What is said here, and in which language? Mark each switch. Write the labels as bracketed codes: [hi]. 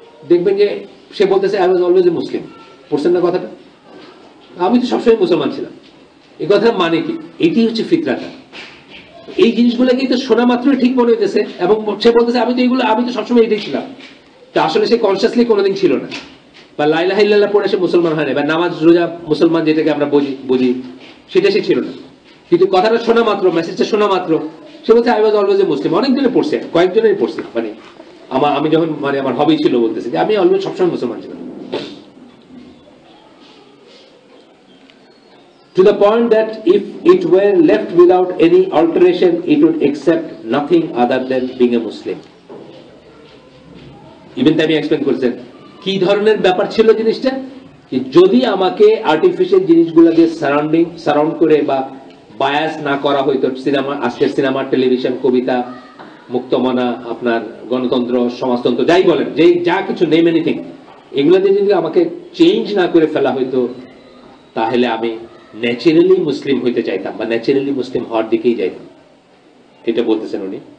[bn] দেখবেন যে সে বলতেছে [en] I was always a Muslim, [bn] পড়ছেন না কথাটা, আমি তো সবসময় মুসলমান ছিলাম, এই কথাটা মানে কি, এটি হচ্ছে ফিতরাটা, এই জিনিসগুলো কিন্তু শোনা মাত্রই ঠিক মনে হইতেছে, এবং সে বলতেছে আমি তো সবসময় এটাই ছিলাম, তা আসলে সে কনসিয়াসলি কোনোদিন ছিল না, বা লা ইলাহা ইল্লাল্লাহ পড়ে সে মুসলমান হয় না, বা নামাজ রোজা মুসলমান যেটাকে আমরা বুঝি সেটা সে ছিল না, কিন্তু কথাটা শোনা মাত্র, মেসেজটা শোনা মাত্র সে বলছে আই ওয়াজ অলওয়েজ এ মুসলিম। অনেকজনে পড়ছে, কয়েকজনেই পড়ছে, মানে আমি যখন আমার হবি ছিল বলতেছে যে আমি অলওয়েজ সবসময় মুসলমান ছিলাম। [en] To the point that if it were left without any alteration, it would accept nothing other than being a Muslim. [bn] Even তাই এক্সপ্লেন করছেন কি ধরনের ব্যাপার ছিল জিনিসটা, যদি আমাকে আর্টিফিশিয়াল জিনিসগুলো দিয়ে সারাউন্ড করে বা বায়াস না করা হইতো, সিনেমা, আজকের সিনেমা, টেলিভিশন, কবিতা, মুক্তমনা, আপনার গণতন্ত্র, সমাজতন্ত্র, যাই বলেন, যা কিছু [en] name anything, [bn] এগুলো দিয়ে যদি আমাকে চেঞ্জ না করে ফেলা হইতো, তাহলে আমি ন্যাচারালি মুসলিম হইতে চাইতাম, বা ন্যাচারালি মুসলিম হওয়ার দিকেই যাইতাম, এটা বলতেছেন উনি।